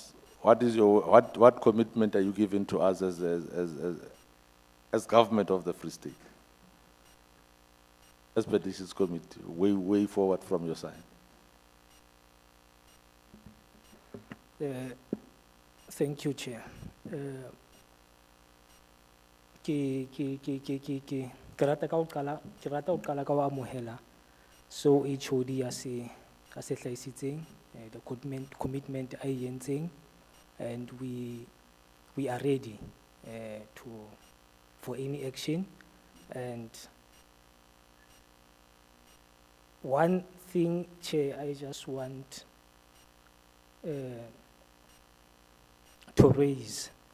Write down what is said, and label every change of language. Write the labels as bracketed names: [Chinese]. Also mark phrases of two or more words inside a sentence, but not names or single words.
[English] What is what commitment are you giving to us as government of the Free State? As Petitions Committee, way forward from your side. Thank you, Chair. [Southern Sotho] Ke rata ho qala ka ho amohela so HOD a se hlahisitseng [English] the commitment [Southern Sotho] a e entseng, [English] and we are ready for any action. And one thing, Chair, I just want to raise.